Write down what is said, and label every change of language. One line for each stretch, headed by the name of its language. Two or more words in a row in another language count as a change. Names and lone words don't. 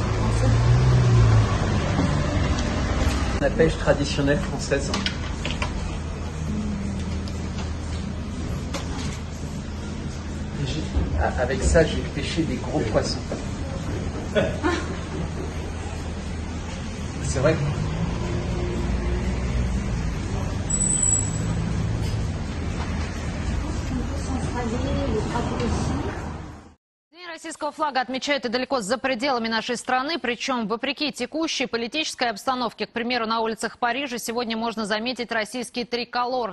French: La pêche traditionnelle française. Avec ça, j'ai pêché des gros poissons. C'est vrai.
Russian: День российского флага отмечают и далеко за пределами нашей страны, причем вопреки текущей политической обстановке. К примеру, на улицах Парижа сегодня можно заметить российский триколор.